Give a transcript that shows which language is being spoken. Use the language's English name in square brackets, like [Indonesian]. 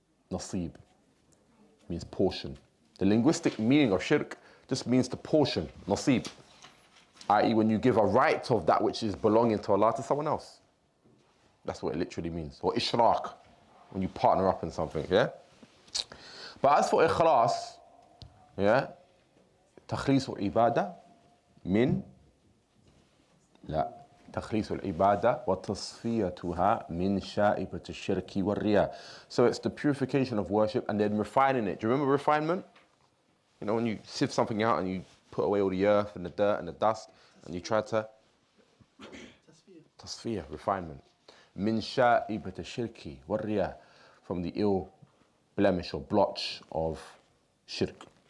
[English] Nasib means portion. The linguistic meaning of shirk just means the portion, nasib, i.e. when you give a right of that which is belonging to Allah to someone else. That's what it literally means. Or ishraq, when you partner up in something, yeah? But as for ikhlas, yeah, [Arabic] تخليص العبادة من لا تخليص العبادة وتصفيتها من شائبة الشرك والرياء. [English] So it's the purification of worship and then refining it. Do you remember refinement? You know, when you sift something out and you put away all the earth and the dirt and the dust and you try to tasfiyah, refinement. [Arabic] Min sha'ibat ash-shirki war-riya, [English] from the ill blemish or blotch of shirk.